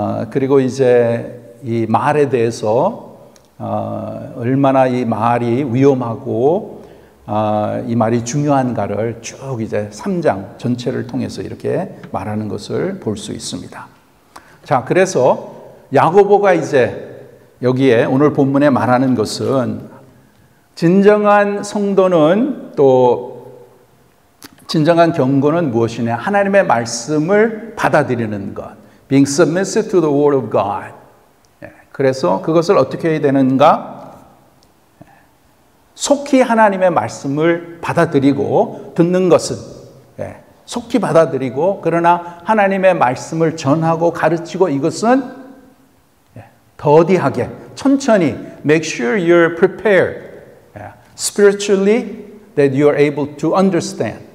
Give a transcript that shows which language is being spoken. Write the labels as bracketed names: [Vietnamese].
[Korean] 그리고 이제 이 말에 대해서 얼마나 이 말이 위험하고 이 말이 중요한가를 쭉 이제 3장 전체를 통해서 이렇게 말하는 것을 볼 수 있습니다. 자, 그래서 야고보가 이제 여기에 오늘 본문에 말하는 것은 진정한 성도는 또 진정한 경고는 무엇이냐? 하나님의 말씀을 받아들이는 것. [English] Being submissive to the word of God. [Korean] 그래서 그것을 어떻게 해야 되는가? 속히 하나님의 말씀을 받아들이고 듣는 것은 속히 받아들이고, 그러나 하나님의 말씀을 전하고 가르치고 이것은 더디하게 천천히 [English] make sure you're prepared spiritually that you are able to understand.